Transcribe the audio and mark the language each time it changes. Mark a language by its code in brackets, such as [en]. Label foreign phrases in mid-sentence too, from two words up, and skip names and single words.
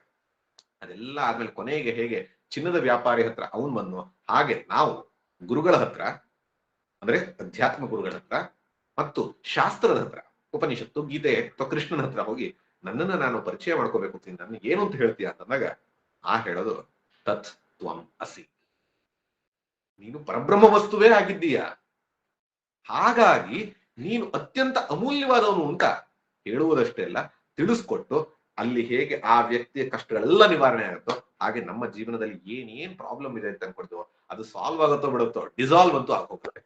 [kn] ಅದೆಲ್ಲ ಆದ್ಮೇಲೆ ಕೊನೆಗೆ ಹೇಗೆ ಚಿನ್ನದ ವ್ಯಾಪಾರಿ ಹತ್ರ ಅವನ್ ಬಂದು, ಹಾಗೆ ನಾವು ಗುರುಗಳ ಹತ್ರ ಅಂದ್ರೆ ಅಧ್ಯಾತ್ಮ ಗುರುಗಳ ಹತ್ರ ಮತ್ತು ಶಾಸ್ತ್ರದ ಹತ್ರ, ಉಪನಿಷತ್ತು, ಗೀತೆ ಅಥವಾ ಕೃಷ್ಣನ ಹತ್ರ ಹೋಗಿ ನನ್ನನ್ನ ನಾನು ಪರಿಚಯ ಮಾಡ್ಕೋಬೇಕು ಅಂತ ನನ್ನ ಏನು ಅಂತ ಹೇಳ್ತೀಯ ಅಂತಂದಾಗ ಹೇಳೋದು [sa] ತತ್ ತ್ವಂ ಅಸಿ, [kn] ನೀನು ಪರಬ್ರಹ್ಮ ವಸ್ತುವೇ ಆಗಿದ್ದೀಯ. ಹಾಗಾಗಿ ನೀನು ಅತ್ಯಂತ ಅಮೂಲ್ಯವಾದವನು ಅಂತ ಹೇಳುವುದಷ್ಟೇ ಅಲ್ಲ, ತಿಳಿಸ್ಕೊಟ್ಟು ಅಲ್ಲಿ ಹೇಗೆ ಆ ವ್ಯಕ್ತಿಯ ಕಷ್ಟಗಳೆಲ್ಲ ನಿವಾರಣೆ ಆಗುತ್ತೋ ಹಾಗೆ ನಮ್ಮ ಜೀವನದಲ್ಲಿ ಏನೇನ್ ಪ್ರಾಬ್ಲಮ್ ಇದೆ ಅಂತ ಅನ್ಕೊಡ್ತೀವೋ ಅದು ಸಾಲ್ವ್ ಆಗುತ್ತೋ ಬಿಡುತ್ತೋ, ಡಿಸಾಲ್ವ್ ಅಂತೂ ಆಗೋಗ್ತದೆ.